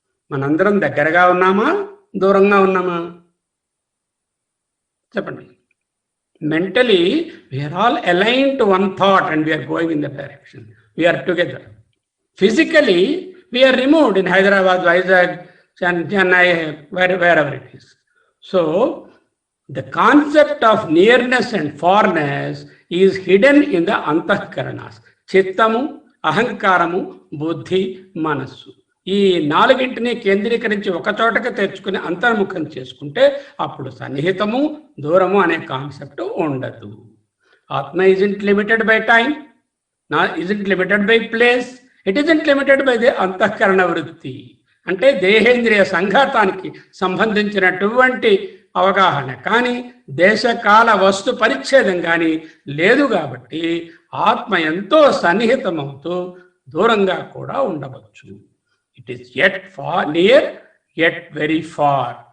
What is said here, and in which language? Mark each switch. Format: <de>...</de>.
<te>మనందరం దగ్గరగా ఉన్నామా, దూరంగా ఉన్నామా? చెప్పండి.</te> <en>Mentally we are all align to one thought and we are going in the direction. We are together. Physically we are removed in Hyderabad, Vizag, Chennai, wherever it is. So, the concept of nearness and farness is hidden in the antahkaranas.</en> <te>చిత్తము, అహంకారము, బుద్ధి, మనస్సు. ఈ నాలుగింటిని కేంద్రీకరించి ఒక చోటకి తెచ్చుకుని అంతర్ముఖం చేసుకుంటే అప్పుడు సన్నిహితము, దూరము అనే కాన్సెప్ట్ ఉండదు.</te> <en>ఆత్మ isn't limited by time, isn't limited by place, it isn't limited by the అంతఃకరణ వృత్తి.</en> <te>అంటే దేహేంద్రియ సంఘాతానికి సంబంధించినటువంటి అవగాహన కానీ, దేశకాల వస్తు పరిచ్ఛేదం కానీ లేదు. కాబట్టి ఆత్మ ఎంతో సన్నిహితమవుతూ దూరంగా కూడా ఉండవచ్చు.</te> <en>It is yet far near, yet very far.</en>